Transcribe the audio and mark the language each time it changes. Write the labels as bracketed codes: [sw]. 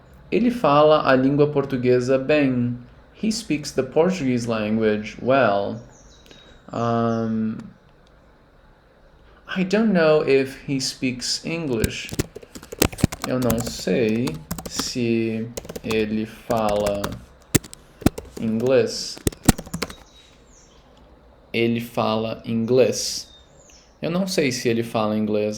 [pt] Ele fala a língua portuguesa bem. [en] He speaks the Portuguese language well. I don't know if he speaks English. [pt] Eu não sei se ele fala inglês. Ele fala inglês. Eu não sei se ele fala inglês.